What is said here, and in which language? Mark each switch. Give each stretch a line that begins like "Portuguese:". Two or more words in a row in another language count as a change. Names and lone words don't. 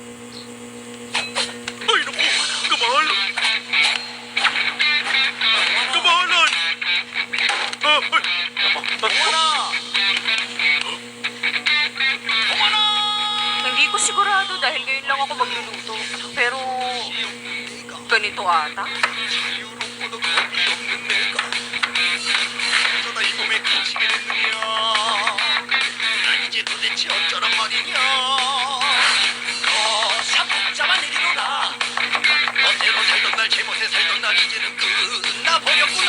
Filipino: Ay, naku, kamahal. Kamahalan! Hindi ko sigurado dahil ngayon lang ako magluluto. Pero, ganito ata.
Korean: 어쩌다 이 몸에 갇히게 됐느냐. 난 이제 도대체 어쩌란 말이냐. 참 복잡한 일이로다. 멋대로 살던 날 제멋에 살던 날 이제는 끝나버렸구나.